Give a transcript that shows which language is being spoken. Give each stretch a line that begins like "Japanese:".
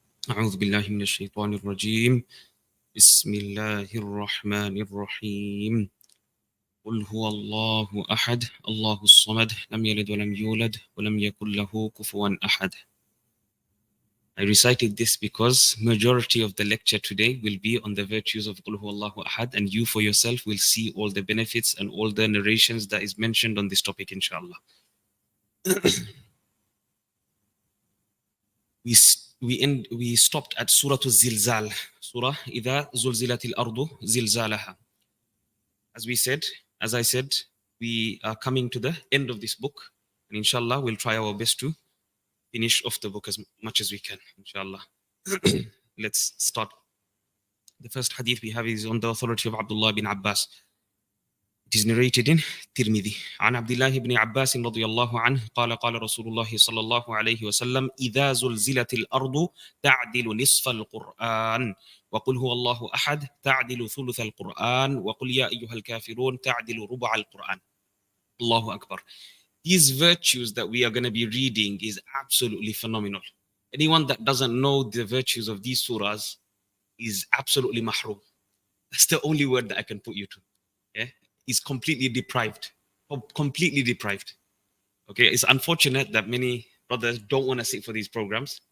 Arabic: أعوذ بالله من الشيطان الرجيم. بسم الله الرحمن الرحيم. قل هو الله أحد الله الصمد لم يلد ولم يولد ولم يكن له كفوا أحد.
English: I recited this because majority of the lecture today will be on the virtues of
Arabic: قل هو الله أحد,
English: and you for yourself will see all the benefits and all the narrations that is mentioned on this topic, inshallah. We stopped at Surah Zilzaal, Surah
Arabic: إذا زلزلت الأرض زلزالها.
English: As I said, we are coming to the end of this book, and inshallah we'll try our best to finish off the book as much as we can, inshallah. Let's start. The first hadith we have is on the authority of Abdullah bin Abbas. It is narrated in Tirmidhi.
Arabic: عن عبد الله بن عباس رضي الله عنه قال قال رسول الله صلى الله عليه وسلم إذا زلزلت الأرض تعدل نصف القرآن وقل هو الله أحد تعدل ثلث القرآن وقل يا أيها الكافرون تعدل ربع القرآن. Allahu Akbar.
English: These virtues that we are going to be reading is absolutely phenomenal. Anyone that doesn't know the virtues of these surahs is absolutely mahrum. That's the only word that I can put you to. Yeah? Is completely deprived. Completely deprived. Okay, it's unfortunate that many brothers don't want to sit for these programs.